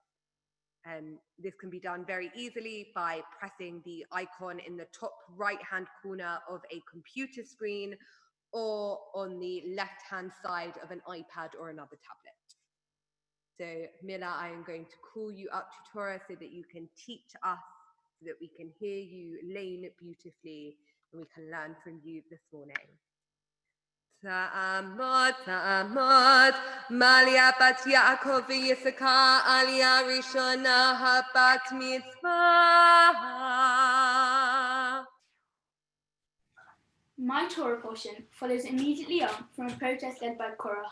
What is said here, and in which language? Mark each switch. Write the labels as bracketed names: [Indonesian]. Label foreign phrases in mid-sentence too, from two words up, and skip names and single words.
[English] This can be done very easily by pressing the icon in the top right-hand corner of a computer screen or on the left-hand side of an iPad or another tablet. So, Mila, I am going to call you up to Torah so that you can teach us, so that we can hear you learn beautifully and we can learn from you this morning. [Hebrew] תעמוד, תעמוד, מליה בת יעקב ויששכר, עלייה ראשונה הבת מצווה. [English] My Torah portion follows immediately on from a protest led by Korach.